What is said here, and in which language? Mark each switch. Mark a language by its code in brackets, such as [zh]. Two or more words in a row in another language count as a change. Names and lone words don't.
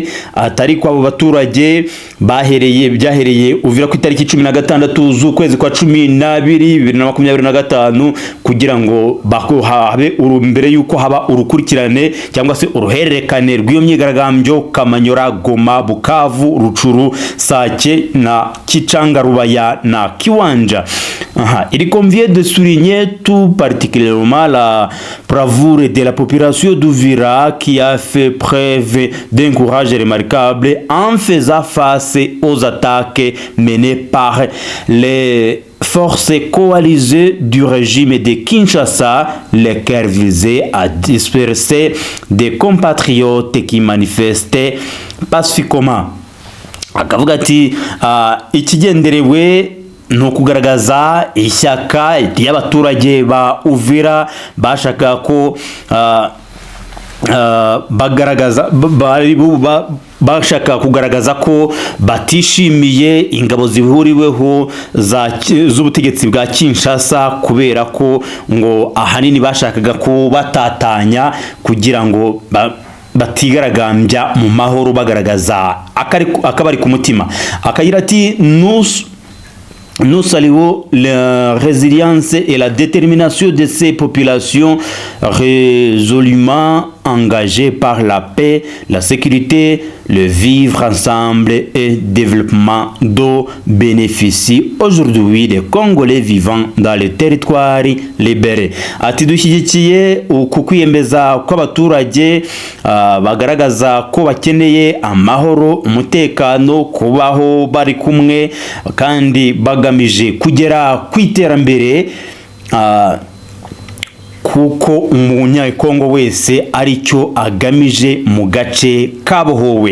[rw] Atari kwa abo baturage byahereye Uvira ku itariki 16 z'ukwezi kwa 12 2025 kugira ngo habe mbere yuko haba urukurikirane cyangwa se uruhererekane rw'iyo myigaragambyo Kamanyola, Goma, Bukavu, Rutshuru, Sake na Kichanga, Rubaya na Kiwanja. [fr] Il convient de souligner tout particulièrement la bravoure de la population d'Uvira qui a fait preuve d'un courage remarquable en faisant face aux attaques menées par les forces coalisées du régime de Kinshasa, lesquelles visaient à disperser des compatriotes qui manifestaient pacifiquement. [rw] Akavuga ati ikigenderewe no kugaragaza ishyaka y'abaturage ba Uvira bashaka ko bashaka kugaragaza ko batishimiye ingabo zihuriweho z'ubutegetsi bwa Kinshasa, kubera ko ngo ahanini bashakaga ko batatanya kugira ngo batigaragambya mu mahoro bagaragaza akabari ku mutima. Akagira ati [fr] nous saluons la résilience et la détermination de ces populations résolument engagées par la paix, la sécurité, le vivre ensemble et développement dont bénéficient aujourd'hui les Congolais vivant dans les territoires libérés. [rw] Ati dushyigikiye ukwiyemeza kw'abaturage bagaragaza ko bakeneye amahoro, umutekano, kubaho bari kumwe kandi bagamije kugera ku iterambere, kuko umunyakongo wese aricyo agamije mu gace kabohowe.